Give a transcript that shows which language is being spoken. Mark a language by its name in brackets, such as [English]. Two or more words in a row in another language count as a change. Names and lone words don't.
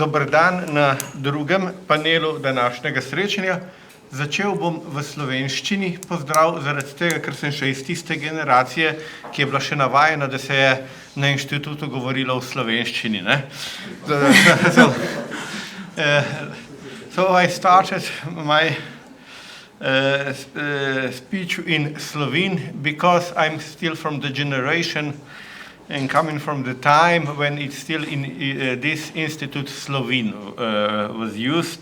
[Slovenian] dan na drugem panelu današnjega srečanja. Začel bom v slovenščini pozdrav, zaradi tega, ker sem še iz tiste generacije, ki je bila še navajena, da se je na inštitutu govorilo v slovenščini. [English] So I started my speech in Slovene because I'm still from the generation and coming from the time when it's still in this institute Slovene was used.